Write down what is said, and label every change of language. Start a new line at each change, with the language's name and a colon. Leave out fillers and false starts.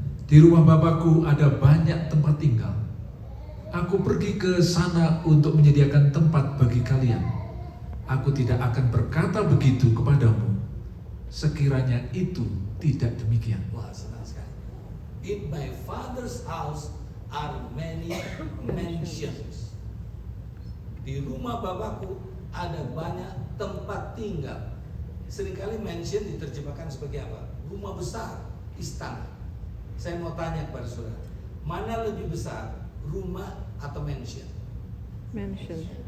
Indonesian: Di rumah Bapakku ada banyak tempat tinggal. Aku pergi ke sana untuk menyediakan tempat bagi kalian. Aku tidak akan berkata begitu kepadamu, sekiranya itu tidak demikian. Wah, senang sekali.
English: In my father's house are many mansions.
Indonesian: Di rumah Bapakku ada banyak tempat tinggal. Seringkali mansion diterjemahkan sebagai apa? Rumah besar, istana. Saya mau tanya kepada saudara, mana lebih besar, rumah atau mansion?
English: Mansion.